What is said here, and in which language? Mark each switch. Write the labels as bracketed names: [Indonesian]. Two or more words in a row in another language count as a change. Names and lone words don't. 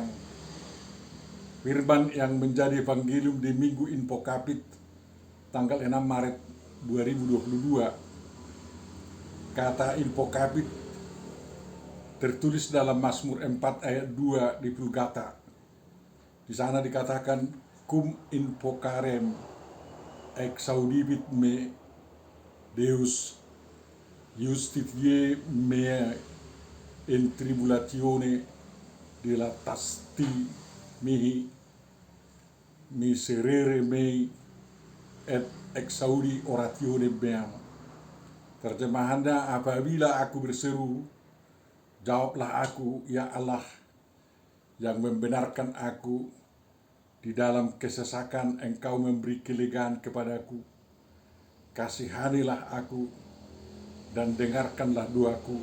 [Indonesian] Firman yang menjadi evangelium di Minggu Infokapit tanggal 6 Maret 2022. Kata Infokapit tertulis dalam Mazmur 4 ayat 2 di Vulgata. Di sana dikatakan, [Latin] cum invocarem exaudivit me Deus justitiae mea in tribulatione dilatasti mihi miserere mei et exaudi oratione meam. [Indonesian] Terjemahannya, apabila aku berseru, jawablah aku, ya Allah, yang membenarkan aku. Di dalam kesesakan Engkau memberi kelegaan kepadaku. Kasihanilah aku dan dengarkanlah doaku.